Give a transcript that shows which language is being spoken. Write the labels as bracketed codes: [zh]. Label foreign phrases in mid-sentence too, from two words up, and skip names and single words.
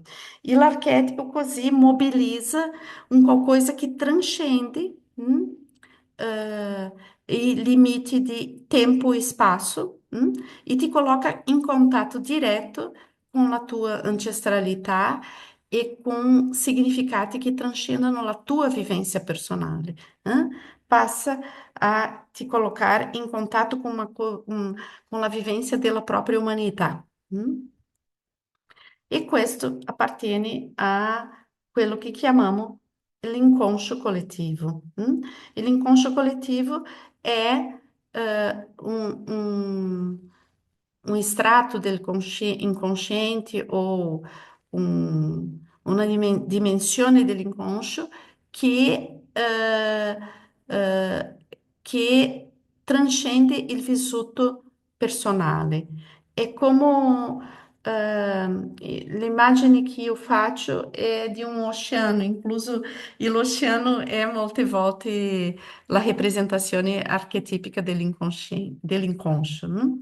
[it] E l'archetipo così mobilizza un qualcosa che transcende, eh, i limiti di tempo e spazio, e ti coloca in contatto diretto con la tua ancestralità e com significati che trascendono la tua vivência personale. [pt] Passa a te colocar em contato com, com a vivência [it] della propria umanità. E questo appartiene a quello che chiamiamo l'inconscio collettivo. E l'inconscio collettivo è un estratto del [pt] inconsciente ou um, [it] una dimensione dell'inconscio che, eh, che transcende il vissuto personale. È come l'immagine che io faccio è di un oceano, incluso l'oceano è molte volte la rappresentazione archetipica dell'inconscio, no?